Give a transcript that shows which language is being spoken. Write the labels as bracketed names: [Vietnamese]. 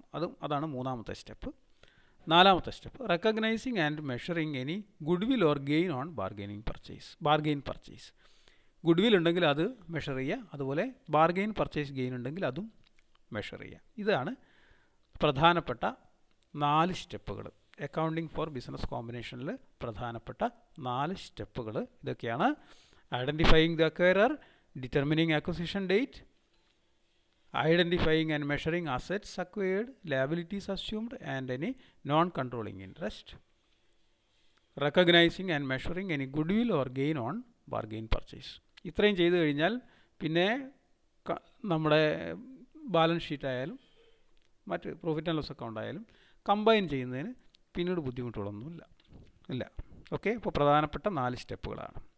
[Malayalam] അതാണ് മൂന്നാമത്തെ സ്റ്റെപ്പ്. നാലാമത്തെ step [English] Recognising and measuring any goodwill or gain on bargain purchase. [Malayalam] Good will ഉണ്ടെങ്കിൽ അത് മെഷർ ചെയ്യുക, അതുപോലെ ബാർഗെയിൻ പർച്ചേസ് ഗെയിൻ ഉണ്ടെങ്കിൽ അതും മെഷർ ചെയ്യുക. ഇതാണ് പ്രധാനപ്പെട്ട 4 സ്റ്റെപ്പുകൾ. അക്കൗണ്ടിങ് ഫോർ ബിസിനസ് കോമ്പിനേഷനിൽ പ്രധാനപ്പെട്ട 4 സ്റ്റെപ്പുകൾ ഇതൊക്കെയാണ്. [English] Identifying the acquirer, determining acquisition date, identifying and measuring assets acquired, liabilities assumed and any non-controlling interest, recognizing and measuring any goodwill or gain on bargain purchase. [Malayalam] ഇത്രയും ചെയ്തു കഴിഞ്ഞാൽ പിന്നെ നമ്മുടെ ബാലൻസ് ഷീറ്റ് ആയാലും മറ്റ് പ്രോഫിറ്റ് ആൻഡ് ലോസ് അക്കൗണ്ട് ആയാലും combine ചെയ്യുന്നതിന് പിന്നീട് ബുദ്ധിമുട്ടുകളൊന്നുമില്ല. ഓക്കെ, ഇപ്പോൾ പ്രധാനപ്പെട്ട 4 സ്റ്റെപ്പുകളാണ്.